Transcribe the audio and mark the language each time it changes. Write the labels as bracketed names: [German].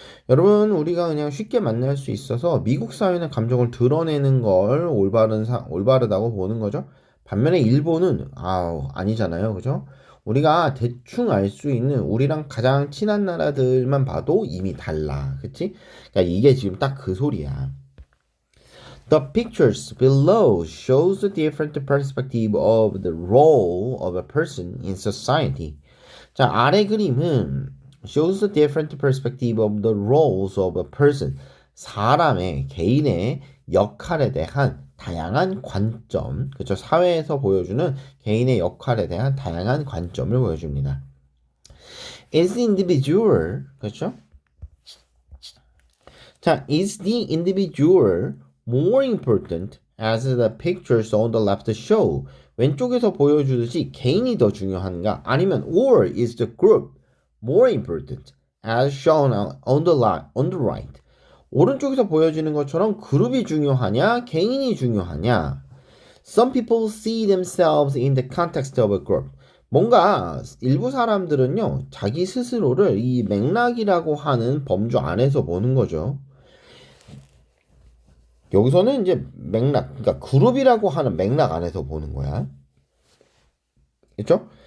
[Korean] 여러분 우리가 그냥 쉽게 만날 수 있어서 미국 사회는 감정을 드러내는 걸 올바르다고 보는 거죠. 반면에 일본은 아니잖아요. 그죠? 우리가 대충 알 수 있는 우리랑 가장 친한 나라들만 봐도 이미 달라. 그치? 그러니까 이게 지금 딱 그 소리야. [English] The pictures below shows the different perspective of the role of a person in society. 자, [Korean] 아래 그림은 [English] shows the different perspective of the roles of a person. [Korean] 사람의 개인의 역할에 대한 다양한 관점, 그렇죠? 사회에서 보여주는 개인의 역할에 대한 다양한 관점을 보여줍니다. [English] Is the individual, 그렇죠? 자, is the individual more important as the pictures on the left show? [Korean] 왼쪽에서 보여주듯이 개인이 더 중요한가? [English] 아니면 or is the group more important as shown on the right? [Korean] 오른쪽에서 보여지는 것처럼 그룹이 중요하냐, 개인이 중요하냐? [English] Some people see themselves in the context of a group. [Korean] 뭔가 일부 사람들은요, 자기 스스로를 이 맥락이라고 하는 범주 안에서 보는 거죠. 여기서는 이제 맥락, 그러니까 그룹이라고 하는 맥락 안에서 보는 거야. 그렇죠?